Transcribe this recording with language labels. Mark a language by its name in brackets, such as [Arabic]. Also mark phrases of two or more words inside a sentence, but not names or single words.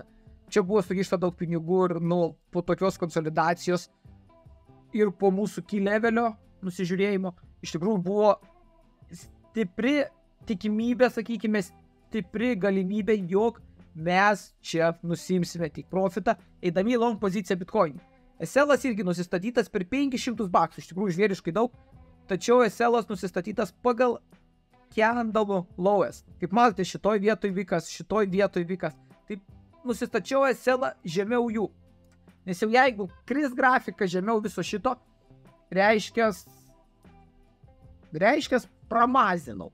[Lithuanian] Čia buvo sukišta daug pinigų ir po tokios konsolidacijos ir po mūsų key levelio nusižiūrėjimo, iš tikrųjų buvo stipri tikimybė, sakykime, stipri galimybė, jog mes čia nusimsime tik profitą, eidami į long poziciją bitcoin. SL-as irgi nusistatytas per 500 baksų, iš tikrųjų žvėriškai daug, tačiau SL-as nusistatytas pagal [English] candle lowest. [Lithuanian] Kaip matote, šitoj vietoj vikas, šitoj vietoj vikas. Taip nusistačiau SL-ą žemiau jų. Nes jau jeigu kris grafika žemiau viso šito, reiškias pramazinau.